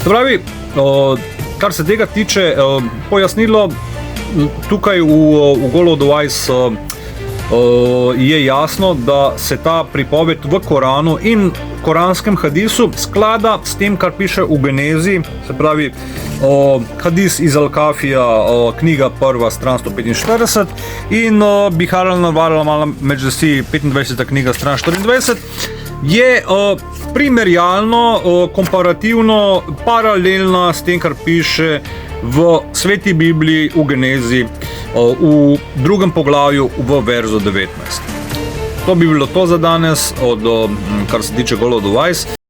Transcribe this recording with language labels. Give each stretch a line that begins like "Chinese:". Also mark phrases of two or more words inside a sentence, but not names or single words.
Slovenian: Se pravi, kar se tega tiče, pojasnilo tukaj v Golo Dovajs je jasno, da se ta pripoved v Koranu in koranskem hadisu sklada s tem, kar piše v Genezi, se pravi hadis iz Al-Kafija, knjiga 1, stran 145 in Bihar al-Anwar al-Majlisi, 25. knjiga, stran 24, je primerjalno, komparativno, paralelna s tem, kar piše v Sveti Bibliji v Genezi, v drugem poglavju v verzu 19. To bi bilo to za danes, kar se tiče Golo Dovajs.